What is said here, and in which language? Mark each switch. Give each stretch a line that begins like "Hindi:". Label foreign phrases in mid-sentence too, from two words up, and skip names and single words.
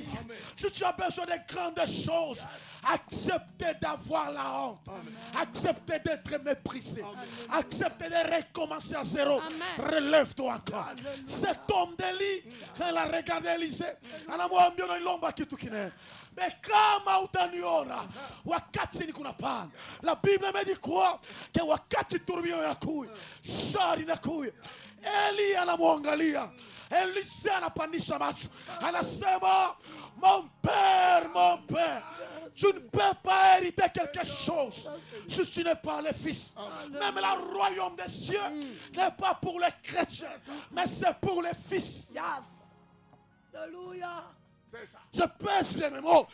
French: Si tu as besoin de grandes choses, acceptez d'avoir la honte. Acceptez d'être méprisé. Acceptez de recommencer à zéro. Relève-toi encore. Cet homme d'Élie, quand il a regardé Élisée, mais
Swahili: kama utaniona wakati niko napanda,
French: la Bible me dit quoi?
Swahili: Que wakati turbio inakuja, shari inakuja. Eli anamwangalia, Elisha anapandisha macho, anasema
French: mon père, Tu ne peux pas hériter quelque chose si tu n'es pas le fils. Même le royaume des cieux n'est pas pour les chrétiens, mais c'est pour les fils. Yes. Alléluia. C'est ça. Je pèse bien mes mots.